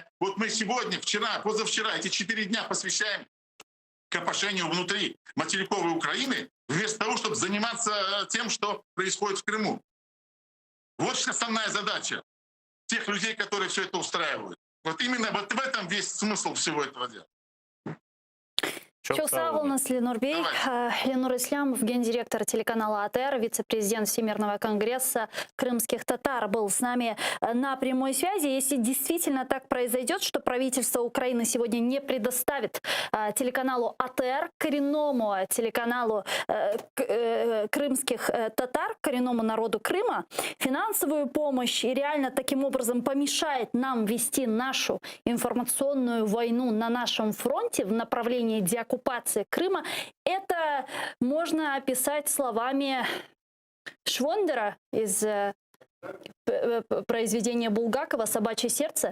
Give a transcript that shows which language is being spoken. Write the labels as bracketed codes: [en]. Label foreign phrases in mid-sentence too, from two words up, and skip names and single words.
[ru] Вот мы сегодня, вчера, позавчера, эти 4 дня посвящаем копошению внутри материковой Украины, вместо того, чтобы заниматься тем, что происходит в Крыму. Вот основная задача тех людей, которые все это устраивают. Вот именно вот в этом весь смысл всего этого дела. [crh] Çok sağ olun, Ленур Бей. [ru] Ленур Ислямов, гендиректор телеканала АТР, вице-президент Всемирного конгресса крымских татар, был с нами на прямой связи. Если действительно так произойдет, что правительство Украины сегодня не предоставит телеканалу АТР, коренному телеканалу крымских татар, коренному народу Крыма, финансовую помощь и реально таким образом помешает нам вести нашу информационную войну на нашем фронте в направлении деоккупации Крыма, это можно описать словами Швондера из произведения Булгакова «Собачье сердце».